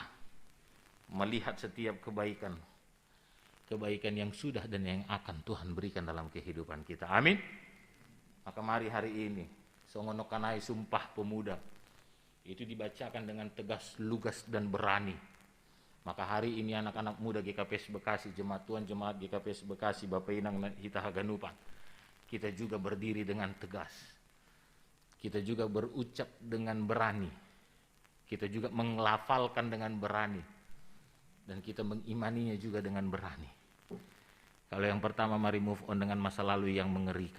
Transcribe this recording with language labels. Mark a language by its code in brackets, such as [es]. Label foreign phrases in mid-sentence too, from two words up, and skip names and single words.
[id] Melihat setiap kebaikan yang sudah dan yang akan Tuhan berikan dalam kehidupan kita. Amin. Maka mari hari ini, songonokanai Sumpah Pemuda, itu dibacakan dengan tegas, lugas, dan berani. Maka hari ini anak-anak muda GKPS Bekasi, jemaat Tuhan, jemaat GKPS Bekasi, Bapak Inang [bts] Hita Haganupan, [id] kita juga berdiri dengan tegas. Kita juga berucap dengan berani. Kita juga menglafalkan dengan berani. Dan kita mengimaninya juga dengan berani. Kalau yang pertama, mari [en] move on [id] dengan masa lalu yang mengerikan.